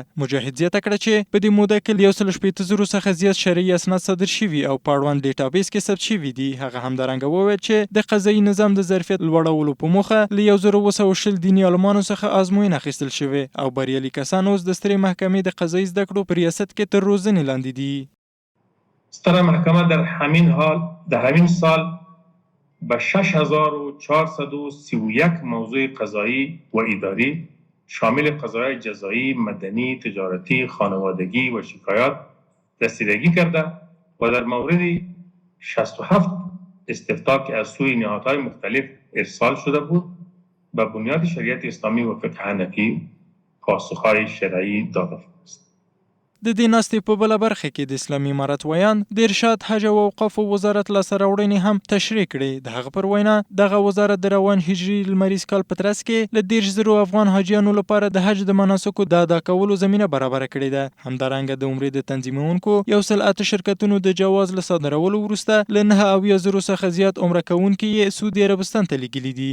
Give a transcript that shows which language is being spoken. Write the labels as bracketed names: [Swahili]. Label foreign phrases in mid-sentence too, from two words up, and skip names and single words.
[Pashto] مجاهد زیاته کړه چې په دې موده کې له 180,000 څخه زیات شرعي اسناد صادر شوي او په اړوند ډیټابیس کې ثبت شوي دي. هغه همدارنګه وویل چې د قضایي نظام د ظرفیت لوړولو په موخه له 1,220 دیني عالمانو څخه ازموینه اخیستل شوې او بریالي کسان اوس د سترې محکمې د قضایي زده کړو په ریاست کې تر روزنې لاندې دي. [Persian] ستره محکمه در همین سال به 6,431 موضوع قضایی و اداری شامل قضایای جزایی، مدنی، تجارتی، خانوادگی و شکایات رسیدگی کرده و در مورد 67 استفتاء که از سوی نهادهای مختلف ارسال شده بود به بنیاد شریعت اسلامی و فقه حنفی پاسخهای شرعی داده است. [Pashto] د دې ناستې په بله برخه کې د اسلامي امارت ویان د ارشاد حج او اوقافو وزارت لاسته راوړنې هم تشریح کړې. د هغه پر وینا دغه وزارت د روان هجري لمریز کال په ترڅ کې له 10,000 افغان حاجیانو لپاره د حج د مناسکو د ادا کولو زمینه برابره کړې ده. همدارنګه د عمرې د تنظیمونکو 108 شرکتونو د جواز له صادرولو وروسته له 9,000 څخه زیات عمره کوونکي یې سعودي عربستان ته لیږلي دي.